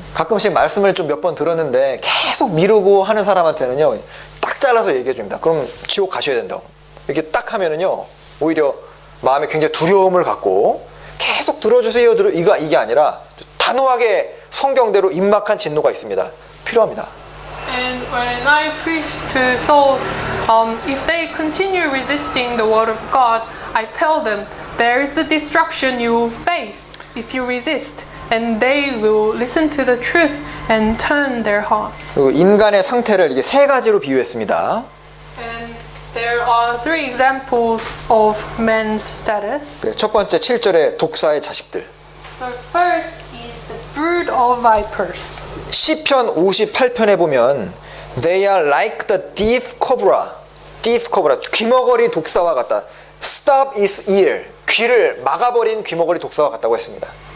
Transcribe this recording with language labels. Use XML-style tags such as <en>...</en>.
<ko>가끔씩 말씀을 좀 몇 번 들었는데 계속 미루고 하는 사람한테는요 딱 잘라서 얘기해 줍니다. 그럼 지옥 가셔야 된다고. 이렇게 딱 하면은요 오히려 마음에 굉장히 두려움을 갖고 계속 들어주세요 이게 아니라 단호하게 성경대로 임박한 진노가 있습니다. 필요합니다.</ko> <en>And when I preach to souls, if they continue resisting the word of God, I tell them there is the destruction you will face if you resist. And they will listen to the truth and turn their hearts.</en> <ko>그리고 인간의 상태를 이게 세 가지로 비유했습니다.</ko> <en>And there are three examples of men's status.</en> <ko>첫 번째 7절에 독사의 자식들.</ko> <en>So first is the brood of vipers.</en> <ko>시편 58편에 보면</ko> <en>They are like the thief cobra. thief cobra.</en> <ko>귀머거리 독사와 같다.</ko> <en>Stop his ear.</en> <ko>귀를 막아버린 귀머거리 독사와 같다고 했습니다.</ko>